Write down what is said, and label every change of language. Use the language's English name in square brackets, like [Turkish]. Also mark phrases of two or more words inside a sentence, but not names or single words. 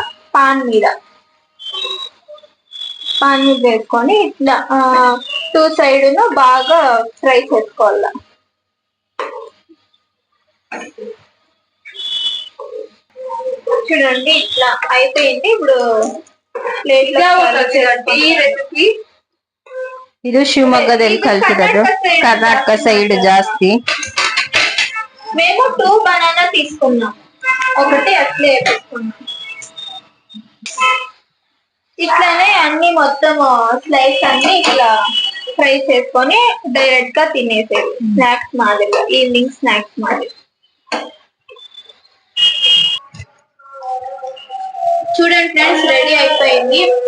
[Telugu] పాన్ మీద వేసుకొని ఇట్లా 2 సైడ్ బాగా ఫ్రై చేసుకోవాలా. చూడండి ఇట్లా అయిపోయింది. ఇప్పుడు రెసిపీ [Kannada] ಇದು ಶಿವಮೊಗ್ಗದಲ್ಲಿ ಕಲ್ತಿರೋದು, ಕರ್ನಾಟಕ ಸೈಡ್ ಜಾಸ್ತಿ. [Telugu] మేము 2 బనానా తీసుకున్నాం, ఒకటి అట్లే వేసుకున్నాం. ఇట్లానే అన్ని మొత్తం స్లైస్ అన్ని ఇట్లా ఫ్రై చేసుకొని డైరెక్ట్ గా తినేసేది. స్నాక్స్ మాదిరిగా, [English] evening snacks [Telugu] మాదిరి. చూడండి ఫ్రెండ్స్, రెడీ అయిపోయింది.